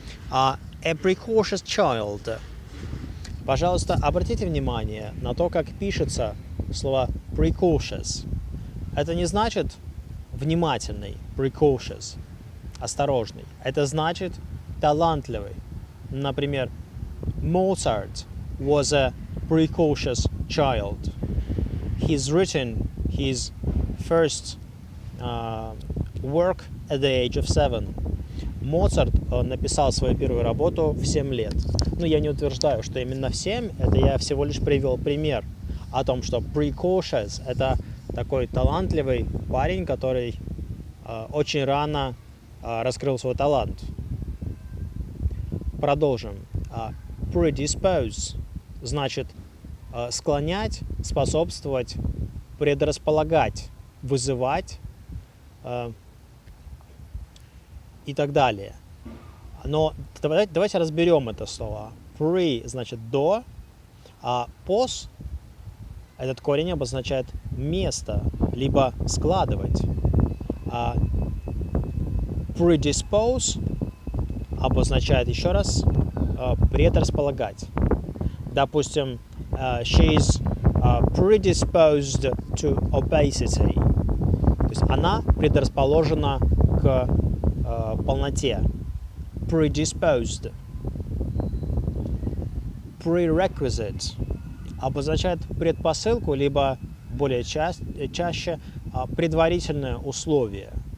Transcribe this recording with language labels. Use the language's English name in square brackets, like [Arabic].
[English] A precocious child. [Russian] Пожалуйста, обратите внимание на то, как пишется слово precocious. Это не значит внимательный, precocious, осторожный. Это значит талантливый. Например, [English] Mozart was a precocious child. He's written his first work at the age of 7. [Russian] Моцарт написал свою первую работу в 7 лет. Я не утверждаю, что именно в 7, это я всего лишь привел пример о том, что precocious – это такой талантливый парень, который очень рано раскрыл свой талант. Продолжим. Predispose значит склонять, способствовать, предрасполагать, вызывать и так далее. Но давайте разберем это слово. Pre значит до, а pos этот корень обозначает место, либо складывать. А predispose обозначает еще раз предрасполагать. Допустим, [English] she is predisposed to obesity. [Russian] То есть она предрасположена к полноте. [English] Predisposed. [Russian] Prerequisite обозначает предпосылку, либо более чаще предварительное условие.